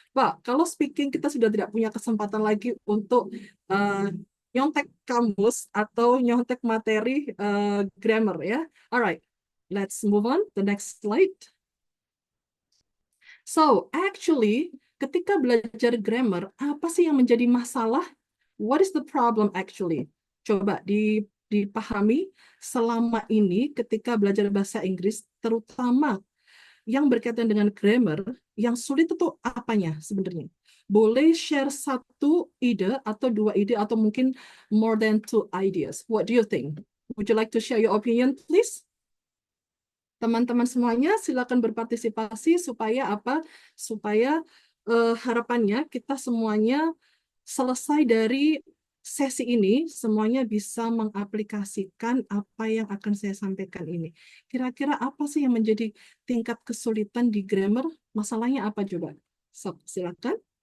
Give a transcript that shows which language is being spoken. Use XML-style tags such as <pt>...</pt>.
<id>But kalau speaking, kita sudah tidak punya kesempatan lagi untuk nyontek kamus atau nyontek materi grammar ya.</id> <en>Alright, let's move on. The next slide. So, actually,</en> <id>ketika belajar grammar, apa sih yang menjadi masalah?</id> <en>What is the problem actually?</en> <id>Coba dipahami selama ini ketika belajar bahasa Inggris, terutama yang berkaitan dengan grammar, yang sulit itu apanya sebenarnya? Boleh share satu ide atau dua ide atau mungkin</id> <en>more than 2 ideas. What do you think? Would you like to share your opinion, please?</en> <id>Teman-teman semuanya silakan berpartisipasi supaya apa? Supaya harapannya kita semuanya selesai dari sesi ini, semuanya bisa mengaplikasikan apa yang akan saya sampaikan ini. Kira-kira apa sih yang menjadi tingkat kesulitan di grammar? Masalahnya apa coba? So, silakan.</id>